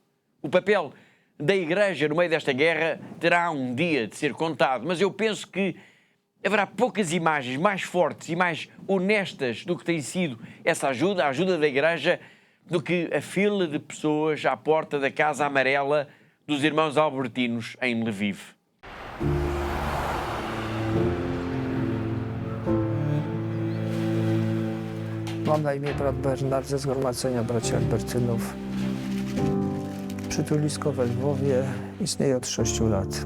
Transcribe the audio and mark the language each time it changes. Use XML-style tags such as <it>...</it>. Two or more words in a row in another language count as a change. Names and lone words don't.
<pt>O papel da Igreja no meio desta guerra terá um dia de ser contado, mas eu penso que haverá poucas imagens mais fortes e mais honestas do que tem sido essa ajuda, a ajuda da Igreja, do que a fila de pessoas à porta da Casa Amarela dos Irmãos Albertinos em Lviv.</pt> <pl>Mam na imię brat Bernard ze Zgromadzenia Braci Albertynów. Przytulisko we Lwowie istnieje od 6 lat.</pl>